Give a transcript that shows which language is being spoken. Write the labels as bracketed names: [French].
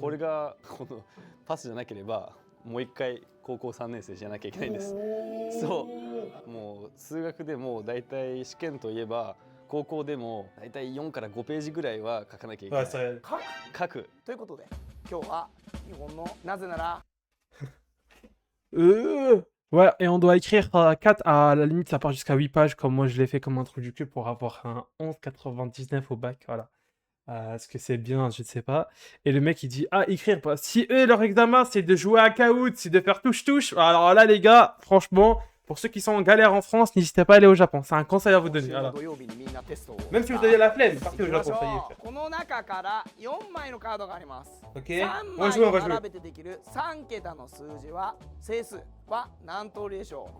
[Japanese] これがこのパスじゃなければもう一回高校3年生じゃなきゃいけないんです。そうもう数学でもだいたい試験といえば高校でもだいたい4から5ページぐらいは書かなきゃいけない。書くということで今日は日本のなぜなら [French] Ouais, et on doit écrire 4, à la limite ça part jusqu'à 8 pages comme moi je l'ai fait comme introducteur pour avoir un 11,99 au bac, voilà. Est-ce que c'est bien, je ne sais pas. Et le mec il dit, ah écrire, bah, si eux leur examen c'est de jouer à Kahoot, c'est de faire touche-touche, alors là les gars, franchement, pour ceux qui sont en galère en France, n'hésitez pas à aller au Japon, c'est un conseil à vous donner, voilà. Même si vous avez la flemme, partez au Japon, ça y est. [Japanese] この中から4枚のカードがあります。 [French] Ok, [Japanese] 3 [French] on va jouer, on va [Japanese] を [French] jouer. [Japanese] 並べてできる3桁の数字は整数は何通りでしょう？